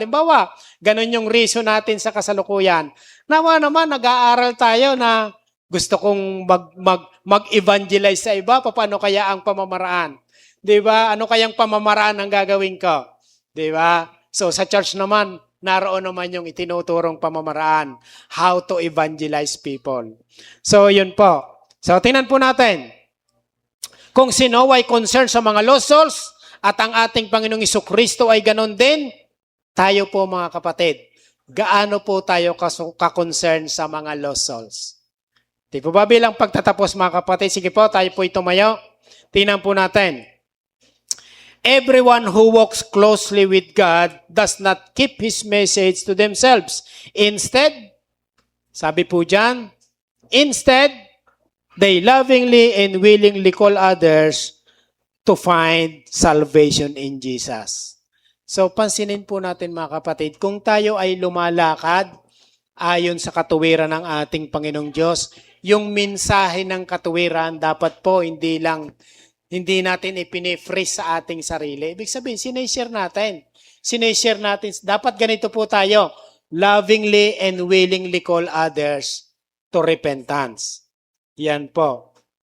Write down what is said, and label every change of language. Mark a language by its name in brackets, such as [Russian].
[Filipino] Halimbawa, ganun yung reason natin sa kasalukuyan. Nawa naman, nag-aaral tayo na gusto kong mag-evangelize sa iba, paano kaya ang pamamaraan? Diba? Ano kayang pamamaraan ang gagawin ko? Diba? So sa church naman, naroon naman yung itinuturong pamamaraan. [English] How to evangelize people. [Filipino] So yun po. So tingnan po natin. Kung sino ay concerned sa mga lost souls at ang ating Panginoong Jesucristo ay ganon din, tayo po mga kapatid, gaano po tayo ka-concern sa mga lost souls? Di po ba bilang pagtatapos mga kapatid? Sige po, tayo po tumayo. Tingnan po natin. [English] Everyone who walks closely with God does not keep His message to themselves. Instead, [Filipino] sabi po dyan, [English] instead, they lovingly and willingly call others to find salvation in Jesus. [Filipino] So, pansinin po natin mga kapatid, kung tayo ay lumalakad ayon sa katuwiran ng ating Panginoong Diyos, yung mensahe ng katuwiran dapat po hindi natin ipinifreeze sa ating sarili. Ibig sabihin, sineshare natin. Dapat ganito po tayo, [English] lovingly and willingly call others to repentance. [Filipino] Yan po.